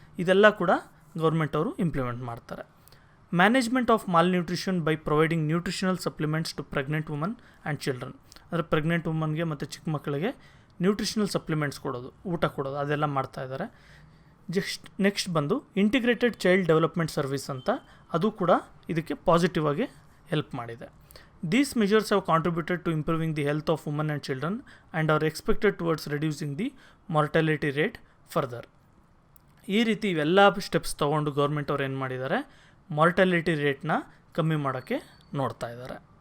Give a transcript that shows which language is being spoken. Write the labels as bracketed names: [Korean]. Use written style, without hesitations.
[Kannada] ಇದೆಲ್ಲ ಕೂಡ ಗೌರ್ಮೆಂಟ್ ಅವರು ಇಂಪ್ಲಿಮೆಂಟ್ ಮಾಡ್ತಾರೆ. [English] Management of malnutrition by providing nutritional supplements to pregnant woman and children. [Kannada] ಅಂದರೆ ಪ್ರೆಗ್ನೆಂಟ್ ವುಮನ್ಗೆ ಮತ್ತು ಚಿಕ್ಕ ಮಕ್ಕಳಿಗೆ ನ್ಯೂಟ್ರಿಷನಲ್ ಸಪ್ಲಿಮೆಂಟ್ಸ್ ಕೊಡೋದು, ಊಟ ಕೊಡೋದು, ಅದೆಲ್ಲ ಮಾಡ್ತಾಯಿದ್ದಾರೆ. ನೆಕ್ಸ್ಟ್ ಬಂದು ಇಂಟಿಗ್ರೇಟೆಡ್ ಚೈಲ್ಡ್ ಡೆವಲಪ್ಮೆಂಟ್ ಸರ್ವಿಸ್ ಅಂತ, ಅದು ಕೂಡ ಇದಕ್ಕೆ ಪಾಸಿಟಿವ್ ಆಗಿ ಹೆಲ್ಪ್ ಮಾಡಿದೆ. [English] These measures have contributed to improving the health of women and children and are expected towards reducing the mortality rate further. [Kannada] ಈ ರೀತಿ ಇವೆಲ್ಲ ಸ್ಟೆಪ್ಸ್ ತೊಗೊಂಡು ಗೌರ್ಮೆಂಟ್ ಅವ್ರು ಏನು ಮಾಡಿದ್ದಾರೆ, ಮಾರ್ಟಾಲಿಟಿ ರೇಟ್ನ ಕಮ್ಮಿ ಮಾಡೋಕ್ಕೆ ನೋಡ್ತಾ ಇದ್ದಾರೆ.